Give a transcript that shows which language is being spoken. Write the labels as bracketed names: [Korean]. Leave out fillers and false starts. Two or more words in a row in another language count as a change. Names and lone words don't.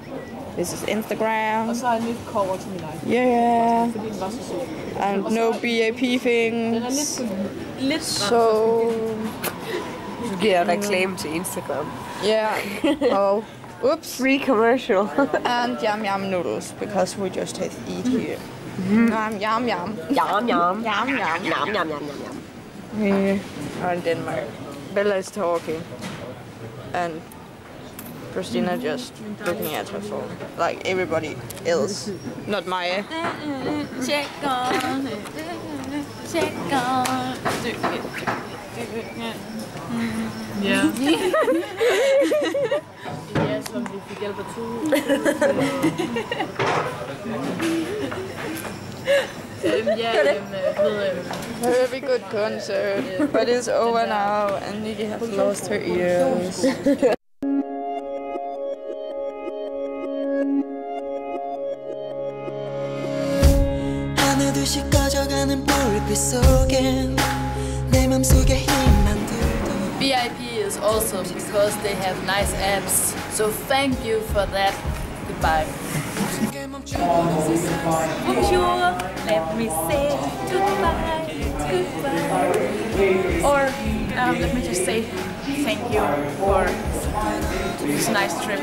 [English] This is Instagram. Yeah. And no BAP things. So Yeah, reklame to Instagram. yeah. Oh, oops. Free commercial. And yum yum noodles because we just eat here. Yum yum yum. Yum yum. Yum yum. Yum yum yum yum yum. We are in Denmark. Bella is talking. And Christina just looking at her phone. Like everybody else. Not Maya. Check on. Check on. [Danish] Ja. Ja, som vi fik hjælp af to. [English] Very good concert, but it's over now and Nikki has lost her ears. [Korean] 하나 둘씩 꺼져가는 불빛 속엔 내 맘속에 힘만 들도 [English] VIP is awesome because they have nice apps. So thank you for that. Goodbye. Bonjour. Let me say goodbye. Goodbye. Or let me just say thank you for this nice trip.